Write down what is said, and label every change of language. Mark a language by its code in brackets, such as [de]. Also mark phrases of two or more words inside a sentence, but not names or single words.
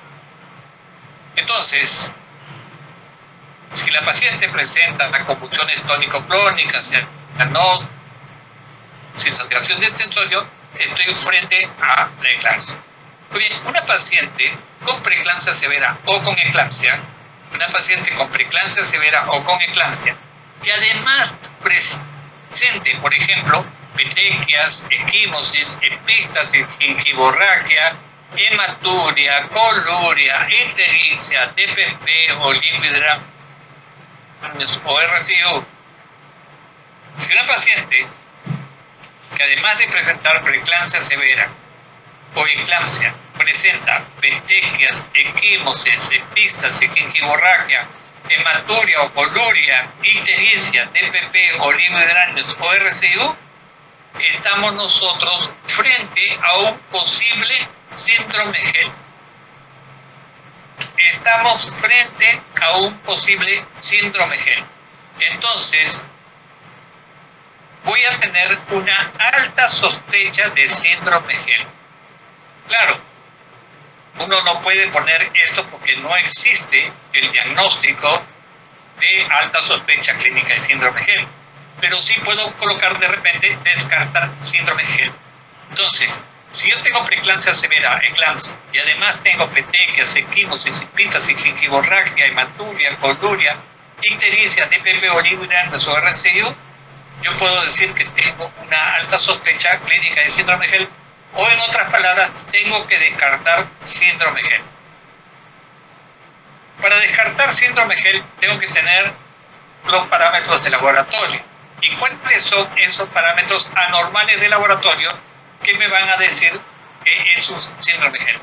[es] Entonces, si la paciente presenta convulsiones tónico-clónicas, cianosis, alteración del sensorio, estoy frente a la eclampsia. Muy bien, una paciente con preeclampsia severa o con eclampsia, que además presente, por ejemplo, petequias, equimosis, epístasis, gingivorragia, hematuria, coluria, ictericia, DPP o lipidramios o RCO. Si una paciente que además de presentar preeclampsia severa o eclampsia presenta petequias, equimosis, epístasis, gingivorragia, hematuria o coluria, ictericia, DPP o lipidramios o RCU, estamos nosotros frente a un posible síndrome GEL. Entonces, voy a tener una alta sospecha de síndrome GEL. Claro, uno no puede poner esto porque no existe el diagnóstico de alta sospecha clínica de síndrome GEL, pero sí puedo colocar de repente descartar síndrome GEL. Entonces, si yo tengo preeclampsia severa, eclampsia, y además tengo petequias, equimosis, epístasis, gingivorragia, hematuria, coluria, ictericia, DPP, oligodramios o RCU, yo puedo decir que tengo una alta sospecha clínica de síndrome GEL, o en otras palabras, tengo que descartar síndrome GEL. Para descartar síndrome GEL, tengo que tener los parámetros de laboratorio. ¿Y cuáles son esos parámetros anormales de laboratorio que me van a decir que es un síndrome GEL?